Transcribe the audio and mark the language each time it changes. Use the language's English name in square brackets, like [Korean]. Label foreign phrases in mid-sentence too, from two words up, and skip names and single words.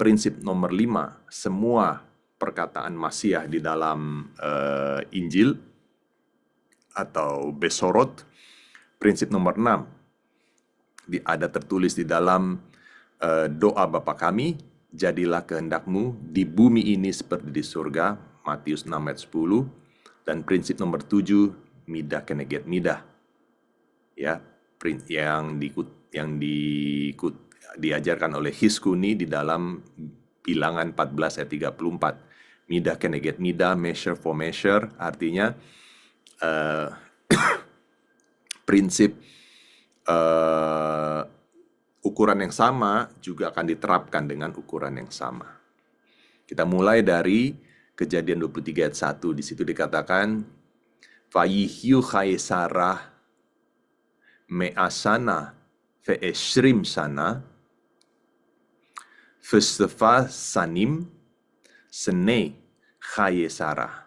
[Indonesian] Prinsip nomor 5, semua perkataan Masiah di dalam Injil atau Besorot. Prinsip nomor 6, ada tertulis di dalam doa Bapa kami. jadilah kehendakmu di bumi ini seperti di surga, Matius 6 ayat 10, dan prinsip nomor 7, [Hebrew] מידה כנגד מידה. [Indonesian] Ya, yang diajarkan oleh Hiskuni di dalam Bilangan 14 ayat 34. [Hebrew] מידה כנגד מידה, [English] measure for measure, [Indonesian] artinya prinsip ukuran yang sama juga akan diterapkan dengan ukuran yang sama. Kita mulai dari Kejadian 23 ayat 1. Di situ dikatakan, [Hebrew] ויהיו חיי שרה מאה שנה ועשרים שנה ושבע שנים שני חיי שרה.